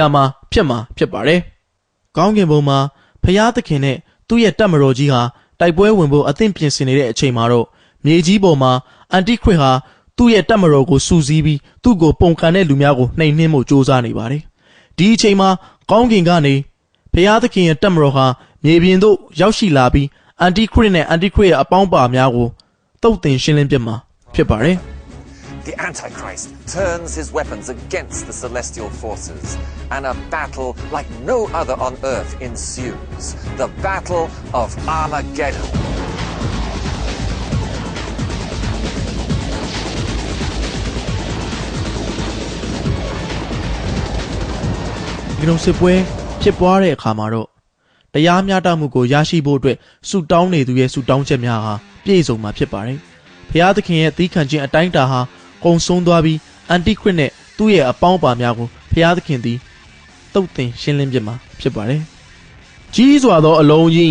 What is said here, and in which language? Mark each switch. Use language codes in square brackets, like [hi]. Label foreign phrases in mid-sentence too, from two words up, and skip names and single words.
[my] မှာဖြစ်ပါတယ်ကောင်းကင်ဘုံမှာဖျားသခင်နဲ့သူ့ရဲ့တပ်မတော်ကြီးဟာတိုက်ပွဲဝင်ဖို့အသင့်ပြင်ဆင်နေတဲ့အချိန်မှာတော့မြေကြီးပေါ်မှာအန်တီခရစ်ဟာသူ့ရဲ့တပ်မတော်ကိုစူးစီးပြီးသူ့ကိုပုံကန်တဲ့လူများကိုနှိမ်နှင်းဖို့ကြိုးစားနေပါတယ်ဒီအချိန်မှာကောင်းကင်ကနေဖျားသခင်ရဲ့တပ်မတော်ဟာမြေပြင်သို့ရောက်ရှိလာပြီးအန်တီခရစ်နဲ့အန်တီခရစ်ရဲ့အပေါင်းပါများကိုတုတ်တင်ရှင်းလင်းပြမှာဖြစ်ပါတယ် [en] The Antichrist turns his weapons against the celestial forces, and a battle like no other on earth ensues. The Battle of Armageddon. [my] ဒီလိုစစ်ပွဲဖြစ်ပွားတဲ့အခါမှာတော့တရားမျှတမှုကိုရရှိဖို့အတွက်ဆုတောင်းနေသူရဲ့ဆုတောင်းချက်များဟာပြည့်စုံမှာဖြစ်ပါတယ်။ဖျားသခင်ရဲ့သီးခံခြင်းအတိုင်းတာဟာကုံဆုံးသွားပြီးအန်တီခရစ်နဲ့သူ့ရဲ့အပေါင်းပါများကိုဖျားသခင်သည်တုတ်တင်ရှင်းလင်းပြမှာဖြစ်ပါတယ်။ကြီးစွာသောအလုံးကြီး